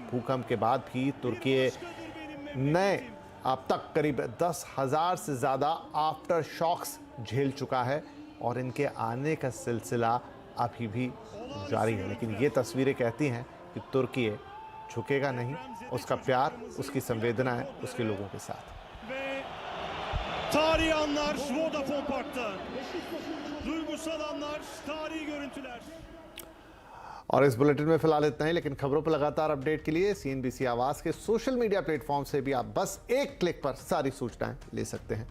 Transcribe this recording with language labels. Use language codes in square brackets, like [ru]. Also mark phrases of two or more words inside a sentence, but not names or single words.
[hi] भूकंप के बाद भी तुर्की नए अब तक करीब 10,000 से ज्यादा [en] after shocks [hi] झेल चुका है और इनके आने का सिलसिला अभी भी जारी है। लेकिन ये तस्वीरें कहती हैं कि तुर्की झुकेगा नहीं, उसका प्यार, उसकी संवेदना है उसके लोगों के साथ। [tr] Tarihi anlar Vodafone Park'ta. Duygusal anlar, tarihi görüntüler. [hi] और इस बुलेटिन में फिलहाल इतना ही, लेकिन खबरों पर लगातार अपडेट के लिए CNBC आवाज के [en] social media platform [hi] से भी आप बस एक क्लिक पर सारी सूचनाएं ले सकते हैं।